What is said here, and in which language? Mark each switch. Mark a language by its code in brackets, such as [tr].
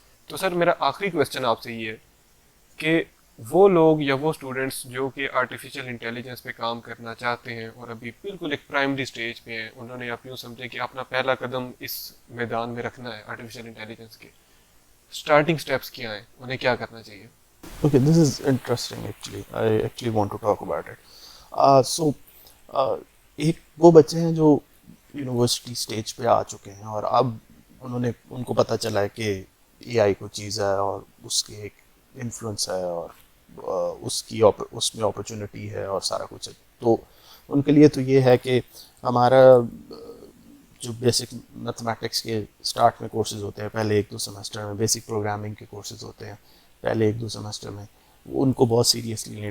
[ur] تو سر میرا آخری کویسچن آپ سے یہ ہے کہ وہ لوگ یا وہ اسٹوڈنٹس جو کہ آرٹیفیشیل انٹیلیجنس پہ کام کرنا چاہتے ہیں اور ابھی بالکل ایک پرائمری سٹیج پہ ہیں، انہوں نے آپ یوں سمجھے کہ اپنا پہلا قدم اس میدان میں رکھنا ہے آرٹیفیشیل انٹیلیجنس کے، اسٹارٹنگ سٹیپس کیا ہیں، انہیں کیا کرنا چاہیے؟ [en] Okay, this is interesting actually. I actually want to talk about it. So [ur] ایک وہ بچے ہیں جو یونیورسٹی سٹیج پہ آ چکے ہیں اور اب ان کو پتہ چلا ہے کہ اے آئی کو چیز ہے اور اس کے ایک انفلوئنس ہے اور اس میں اپرچونٹی ہے اور سارا کچھ ہے. تو ان کے لیے تو یہ ہے کہ ہمارا جو بیسک میتھمیٹکس کے اسٹارٹ میں کورسز ہوتے ہیں پہلے 1-2 سیمسٹر میں, بیسک پروگرامنگ کے کورسز ہوتے ہیں پہلے 1-2 سیمسٹر میں, ان کو بہت سیریسلی لیں.